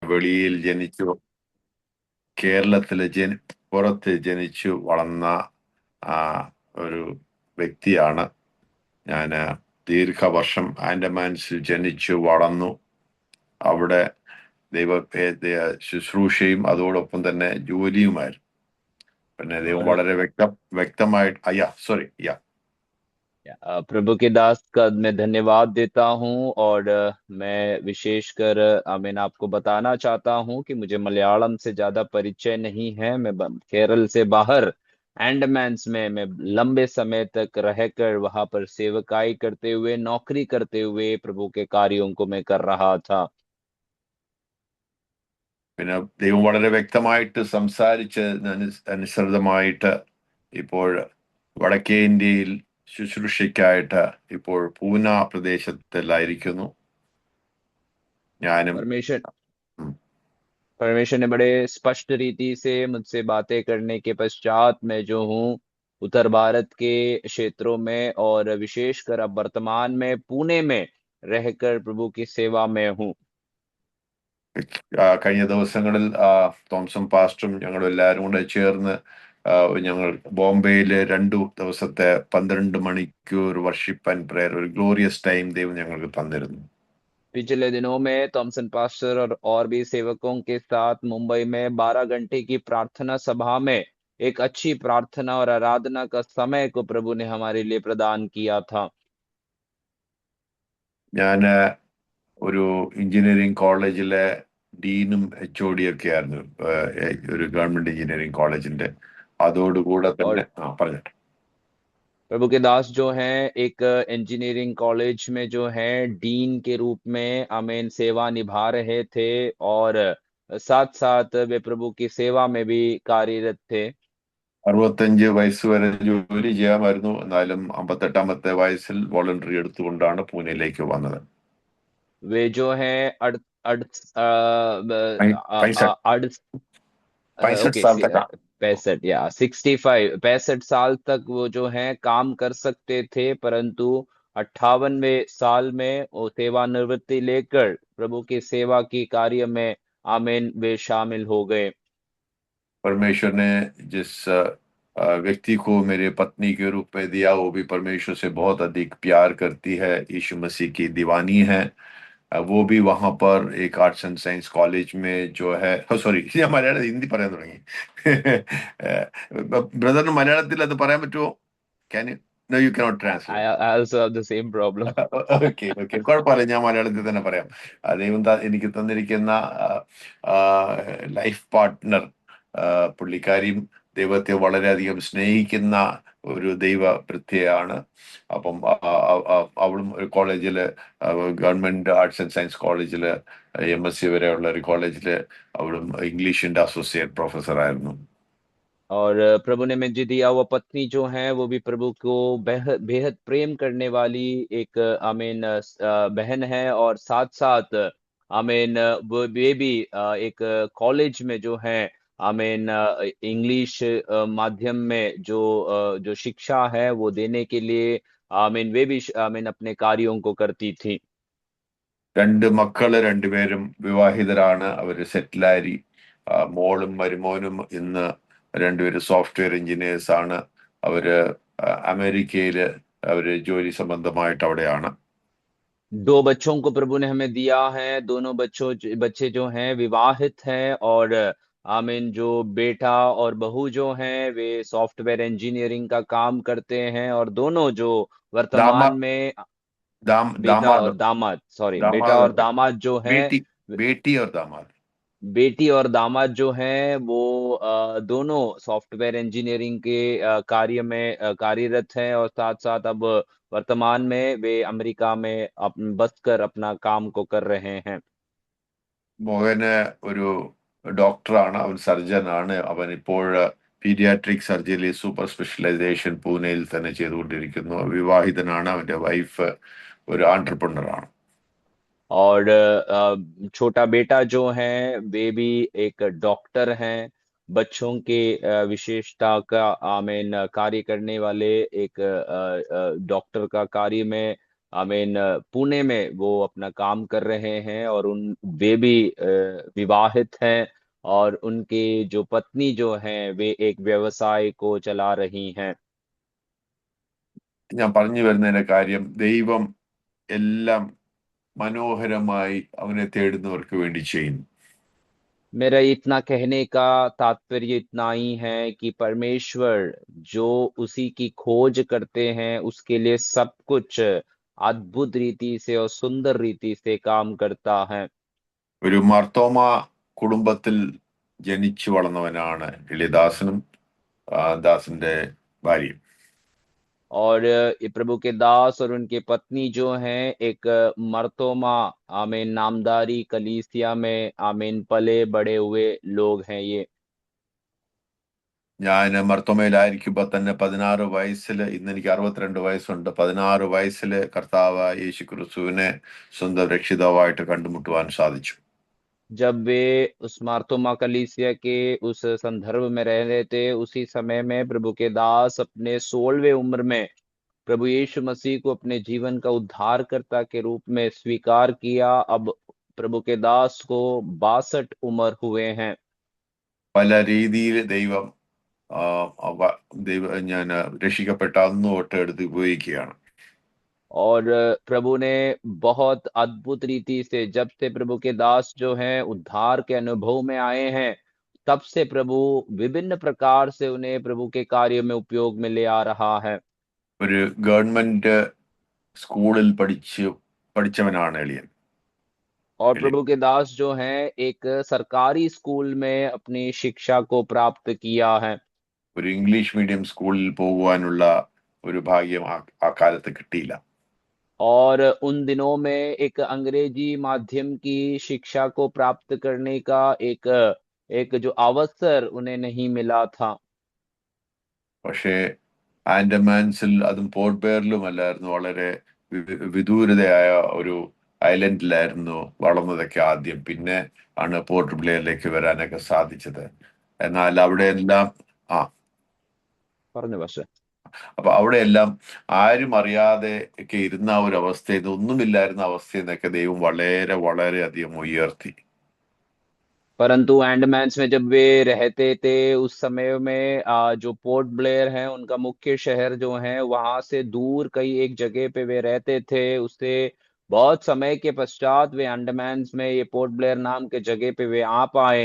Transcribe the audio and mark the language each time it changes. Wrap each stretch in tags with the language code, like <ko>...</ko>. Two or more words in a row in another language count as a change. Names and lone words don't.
<ml>വെളിയിൽ ജനിച്ചു, കേരളത്തിലെ പുറത്ത് ജനിച്ചു വളർന്ന ആ, ഒരു വ്യക്തിയാണ് ഞാൻ. ദീർഘവർഷം ആൻഡമാൻസിൽ ജനിച്ചു വളർന്നു. അവിടെ ശുശ്രൂഷയും അതോടൊപ്പം തന്നെ ജോലിയുമായിരുന്നു. പിന്നെ ദൈവം</ml> <hi>और</hi> <ml>വളരെ വ്യക്തമായിട്ട് സോറി</ml> <hi>प्रभु के दास का मैं धन्यवाद देता हूँ। और मैं विशेषकर मैं आपको बताना चाहता हूँ कि मुझे मलयालम से ज्यादा परिचय नहीं है। मैं केरल से बाहर अंडमान्स में मैं लंबे समय तक रहकर वहां पर सेवकाई करते हुए, नौकरी करते हुए प्रभु के कार्यों को मैं कर रहा था।</hi> <ml>പിന്നെ ദൈവം വളരെ വ്യക്തമായിട്ട് അനുസൃതമായിട്ട് ഇപ്പോൾ വടക്കേ ഇന്ത്യയിൽ ശുശ്രൂഷയ്ക്കായിട്ട് ഇപ്പോൾ പൂന പ്രദേശത്തിലായിരിക്കുന്നു ഞാനും.</ml> <hi>परमेश्वर ഉം. परमेश्वर ने बड़े स्पष्ट रीति से मुझसे बातें करने के पश्चात मैं जो हूँ उत्तर भारत के क्षेत्रों में और विशेषकर अब वर्तमान में पुणे में रहकर प्रभु की सेवा में हूँ।</hi> <ml>കഴിഞ്ഞ ദിവസങ്ങളിൽ തോംസൺ പാസ്റ്ററും ഞങ്ങളും എല്ലാവരും കൂടെ ചേർന്ന് ഞങ്ങൾ ബോംബെയില് 2 ദിവസത്തെ 12 മണിക്കൂർ</ml> <en>worship and prayer,</en> <ml>ഒരു</ml> <en>glorious time</en> <ml>ദൈവം ഞങ്ങൾക്ക് തന്നിരുന്നു.</ml> <hi>पिछले दिनों में थॉमसन पास्टर और भी सेवकों के साथ मुंबई में 12 घंटे की प्रार्थना सभा में एक अच्छी प्रार्थना और आराधना का समय को प्रभु ने हमारे लिए प्रदान किया था।</hi> <ml>ഞാൻ ഒരു</ml> <en>engineering college</en> <ml>ഡീനും HOD ഒക്കെ ആയിരുന്നു, ഒരു</ml> <en>government engineering</en> <ml>കോളേജിന്റെ. അതോടുകൂടെ</ml> <hi>और</hi> <ml>തന്നെ പറഞ്ഞിട്ട്</ml> <hi>प्रभु के दास जो हैं एक</hi> <en>engineering college</en> <hi>में जो है डीन के रूप में आमीन सेवा निभा रहे थे, और साथ साथ वे प्रभु की सेवा में भी कार्यरत थे।</hi> <ml>65 വയസ്സ് വരെ ജോലി ചെയ്യാമായിരുന്നു, എന്നാലും 58ാമത്തെ വയസ്സിൽ വോളണ്ടറി എടുത്തുകൊണ്ടാണ് പൂനെയിലേക്ക് വന്നത്.</ml> <hi>वे जो है अड़ अड़ पैंसठ अड़ 65 ओके साल तक 65 या 65 तक वो जो है काम कर सकते थे, परंतु 58वें साल में वो सेवानिवृत्ति लेकर प्रभु की सेवा की कार्य में आमीन वे शामिल हो गए। परमेश्वर ने जिस व्यक्ति को मेरे पत्नी के रूप में दिया, वो भी परमेश्वर से बहुत अधिक प्यार करती है, यीशु मसीह की दीवानी है। वो भी वहां पर एक</hi> <en>arts and science college</en> <hi>में जो है,</hi> <ml>സോറി ഞാൻ മലയാളം ഹിന്ദി പറയാൻ തുടങ്ങി. ബ്രദറിന് മലയാളത്തിൽ അത് പറയാൻ പറ്റുമോ?</ml> <en>can you? no, you cannot I ട്രാൻസ്ലേറ്റ്. also have the same problem. okay okay,</en> <ml>കുഴപ്പമില്ല, ഞാൻ മലയാളത്തിൽ തന്നെ പറയാം. ദൈവം എനിക്ക് തന്നിരിക്കുന്ന</ml> <en>life partner,</en> <ml>പുള്ളിക്കാരിയും ദൈവത്തെ വളരെയധികം സ്നേഹിക്കുന്ന ഒരു ദൈവ വൃത്തിയാണ്. അപ്പം അവളും ഒരു കോളേജില്,</ml> <en>government arts and science</en> <ml>കോളേജില്, MSc വരെയുള്ള ഒരു കോളേജില് അവളും ഇംഗ്ലീഷിന്റെ</ml> <en>associate professor</en> <ml>ആയിരുന്നു.</ml> <hi>और प्रभु ने मुझे दिया वो पत्नी जो है वो भी प्रभु को बेहद बेहद प्रेम करने वाली एक आमीन बहन है, और साथ साथ आमीन वो वे भी एक कॉलेज में जो है आमीन इंग्लिश माध्यम में जो शिक्षा है वो देने के लिए आमीन वे भी आमीन अपने कार्यों को करती थी।</hi> <ml>2 മക്കള്, രണ്ടുപേരും വിവാഹിതരാണ്, അവര് സെറ്റിലായി. മോളും മരുമോനും ഇന്ന് രണ്ടുപേരും</ml> <en>software engineers</en> <ml>ആണ്. അവര് അമേരിക്കയില് അവര് ജോലി സംബന്ധമായിട്ട് അവിടെയാണ്.</ml> <hi>2 बच्चों को प्रभु ने हमें दिया है, दोनों बच्चे जो हैं विवाहित हैं, और आमीन जो बेटा और बहू जो हैं वे</hi> <en>software engineering</en> <hi>का काम करते हैं, और दोनों जो ദാമാ वर्तमान में बेटा ദാമാദ് और दामाद, सॉरी बेटा ദാമാദ് और दामाद जो हैं, बेटी बेटी और दामाद बेटी और दामाद जो हैं वो दोनों</hi> <en>software engineering</en> <hi>के कार्य में कार्यरत हैं, और साथ साथ अब वर्तमान में वे अमेरिका में बसकर अपना काम को कर रहे हैं।</hi> <ml>മോഹന് ഒരു ഡോക്ടറാണ്, അവൻ സർജനാണ്. അവൻ ഇപ്പോൾ</ml> <en>pediatric surgery super specialisation</en> <ml>പൂനെയിൽ തന്നെ ചെയ്തുകൊണ്ടിരിക്കുന്നു. വിവാഹിതനാണ്, അവന്റെ വൈഫ് ഒരു ആന്റർപ്രണർ ആണ്.</ml> <hi>और छोटा बेटा जो है वे भी एक डॉक्टर हैं, बच्चों के विशेषता का आमीन कार्य करने वाले एक डॉक्टर का कार्य में पुणे में वो अपना काम कर रहे हैं, और वे भी विवाहित हैं, और उनके जो पत्नी जो हैं वे एक व्यवसाय को चला रही हैं।</hi> <ml>ഞാൻ പറഞ്ഞു വരുന്നതിന്റെ കാര്യം, ദൈവം എല്ലാം മനോഹരമായി അവനെ തേടുന്നവർക്ക് വേണ്ടി ചെയ്യുന്നു.</ml> <hi>मेरा इतना कहने का तात्पर्य इतना ही है कि परमेश्वर जो उसी की खोज करते हैं उसके लिए सब कुछ अद्भुत रीति से और सुंदर रीति से काम करता है।</hi> <ml>ഒരു മർത്തോമ കുടുംബത്തിൽ ജനിച്ചു വളർന്നവനാണ് എളിയദാസനും ദാസന്റെ ഭാര്യയും.</ml> <hi>और ये प्रभु के दास और उनके पत्नी जो हैं एक मर्तोमा आमीन नामदारी कलीसिया में आमीन पले बड़े हुए लोग हैं ये।</hi> <ml>ഞാൻ മർത്തോമയിലായിരിക്കുമ്പോ തന്നെ 16 വയസ്സില്, ഇന്ന് എനിക്ക് 62 വയസ്സുണ്ട്, 16 വയസ്സില് കർത്താവ് യേശു ക്രിസ്തുവിനെ സ്വന്തം രക്ഷിതാവായിട്ട് കണ്ടുമുട്ടുവാൻ സാധിച്ചു.</ml> <hi>जब वे उस मार्तोमा कलीसिया के उस संदर्भ में रह रहे थे, उसी समय में प्रभु के दास अपने 16वें उम्र में प्रभु यीशु मसीह को अपने जीवन का उद्धारकर्ता के रूप में स्वीकार किया। अब प्रभु के दास को 62 उम्र हुए हैं।</hi> <ml>പല രീതിയിൽ ദൈവം ഞാൻ രക്ഷിക്കപ്പെട്ട അന്ന് തൊട്ട് എടുത്ത് ഉപയോഗിക്കുകയാണ്.</ml> <hi>और प्रभु ने बहुत अद्भुत रीति से, जब से प्रभु के दास जो हैं उद्धार के अनुभव में आए हैं, तब से प्रभु विभिन्न प्रकार से उन्हें प्रभु के कार्य में उपयोग में ले आ रहा है।</hi> <ml>ഒരു ഗവൺമെന്റ് സ്കൂളിൽ പഠിച്ചവനാണ് എളിയൻ.</ml> <hi>और प्रभु के दास जो हैं एक सरकारी स्कूल में अपनी शिक्षा को प्राप्त किया है।</hi> <ml>ഒരു</ml> <en>English medium</en> <ml>സ്കൂളിൽ പോകുവാനുള്ള ഒരു ഭാഗ്യം ആ കാലത്ത് കിട്ടിയില്ല.</ml> <hi>और उन दिनों में एक अंग्रेजी माध्यम की शिक्षा को प्राप्त करने का एक एक जो अवसर उन्हें नहीं मिला था।</hi> <ml>പക്ഷേ ആൻഡമാൻസിൽ, അതും പോർട്ട് ബ്ലെയറിലും അല്ലായിരുന്നു, വളരെ വിദൂരതയായ ഒരു ഐലൻഡിലായിരുന്നു വളർന്നതൊക്കെ ആദ്യം. പിന്നെ ആണ് പോർട്ട് ബ്ലെയറിലേക്ക് വരാനൊക്കെ സാധിച്ചത്. എന്നാൽ അവിടെയെല്ലാം ആ പറഞ്ഞു പക്ഷേ അപ്പൊ അവിടെയെല്ലാം ആരും അറിയാതെ ഒക്കെ ഇരുന്ന ആ ഒരു അവസ്ഥയിൽ നിന്ന്, ഒന്നുമില്ലായിരുന്ന അവസ്ഥയിൽ നിന്നൊക്കെ ദൈവം വളരെ വളരെ അധികം ഉയർത്തി.</ml> <hi>परंतु एंडमान्स में जब वे रहते थे उस समय में जो पोर्ट ब्लेयर है उनका मुख्य शहर जो है वहां से दूर कई एक जगह पे वे रहते थे। उससे बहुत समय के पश्चात वे अंडमान्स में ये पोर्ट ब्लेयर नाम के जगह पे वे आ पाए।</hi>